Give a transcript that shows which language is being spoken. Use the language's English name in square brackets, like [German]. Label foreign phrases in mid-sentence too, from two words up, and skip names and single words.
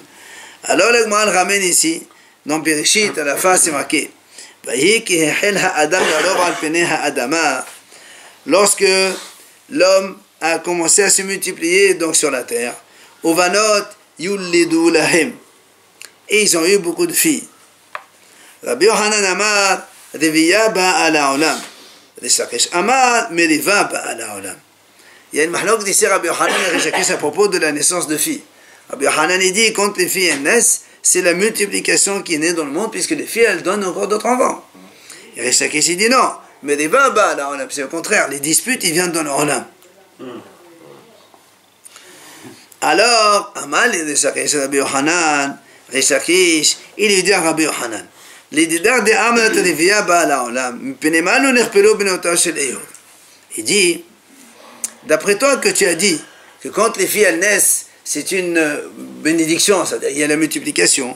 [French] Alors le Gemara ramène ici, dans Bereshit, à la fin c'est marqué, lorsque l'homme a commencé à se multiplier donc sur la terre, [Hebrew] ובנות יולדו להם. [French] Et ils ont eu beaucoup de filles. [Hebrew] רבי יוחנן אמר רביה באה לעולם. ריש לקיש אמר מריבה באה לעולם. [French] Il y a une mahlok d'ici Rabbi Yohanan et Rish Lakish à propos de la naissance de filles. Rabbi Yohanan dit, quand les filles elles naissent, c'est la multiplication qui est née dans le monde, puisque les filles elles donnent encore d'autres enfants. Et Rish Lakish dit non, [Hebrew] מריבה באה לעולם. [French] C'est au contraire, les disputes ils viennent dans le olam. Alors, Amal et Rish Lakish, Rabbi Yohanan, Rish Lakish, il lui dit à Rabbi Yohanan, il dit, d'après toi que tu as dit que quand les filles elles naissent, c'est une bénédiction, c'est-à-dire il y a la multiplication.